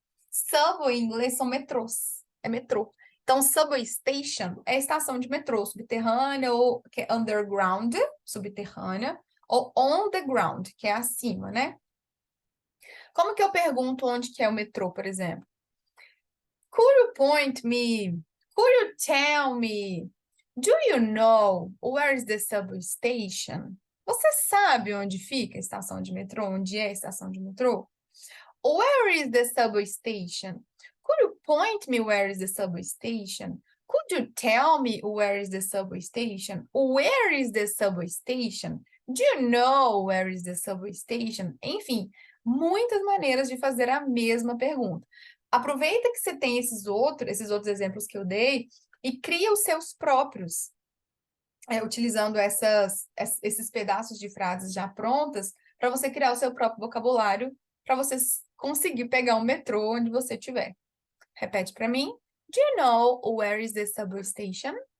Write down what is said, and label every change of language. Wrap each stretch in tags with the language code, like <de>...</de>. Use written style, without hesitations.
<pt>Subway em inglês são metrôs. É metrô. Então, subway station é estação de metrô subterrânea ou que é underground, subterrânea, ou on the ground, que é acima, né? Como que eu pergunto onde que é o metrô, por exemplo?</pt> <en>Could you point me? Could you tell me? Do you know where is the subway station?</en> <pt>Você sabe onde fica a estação de metrô? Onde é a estação de metrô?</pt> <en>Where is the subway station? Could you point me where is the subway station? Could you tell me where is the subway station? Where is the subway station? Do you know where is the subway station?</en> <pt>Enfim, muitas maneiras de fazer a mesma pergunta. Aproveita que você tem esses outros exemplos que eu dei e cria os seus próprios, utilizando esses pedaços de frases já prontas para você criar o seu próprio vocabulário para você conseguir pegar um metrô onde você estiver. Repete para mim.</pt> <en>Do you know where is the subway station?</en>